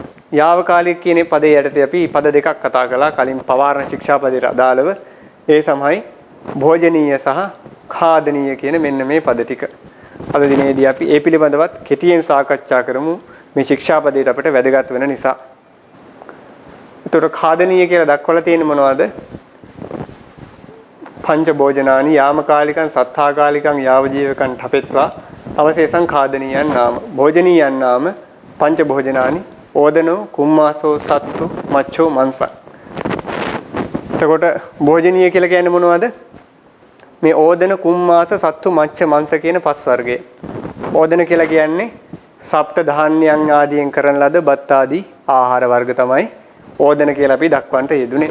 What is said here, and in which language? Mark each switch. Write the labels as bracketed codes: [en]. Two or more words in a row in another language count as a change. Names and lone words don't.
[si] යාවකාලික කියන පදේ යටතේ අපි පද දෙකක් කතා කළා කලින් පවාරණ ශික්ෂාපදයට අදාළව. ඒ සමයි භෝජනීය සහ ખાදනීය කියන මෙන්න මේ පද ටික. අද දිනේදී අපි ඒ පිළිබඳවත් කෙටියෙන් සාකච්ඡා කරමු මේ ශික්ෂාපදයට අපිට වැදගත් වෙන නිසා. ඒතර ખાදනීය කියලා දක්වලා තියෙන්නේ මොනවද? [pi] පංච භෝජනානි යාමකාලිකං සත්තාකාලිකං යාව ජීවකං ඨපෙත්වා අවශේෂං ખાදනීයන් නාම. භෝජනීයන් නාම පංච භෝජනානි ඕදනෝ කුම්මාසෝ සත්තු මච්ඡෝ මංසං. [si] එතකොට භෝජනීය කියලා කියන්නේ මොනවද? මේ [pi] ඕදන කුම්මාස සත්තු මච්ඡ මංස [si] කියන පස් වර්ගය. ඕදන කියලා කියන්නේ සප්ත ධාන්‍යයන් ආදියෙන් කරන ලද බත් ආදී ආහාර වර්ග තමයි ඕදන කියලා අපි දක්වන්නට යෙදුනේ.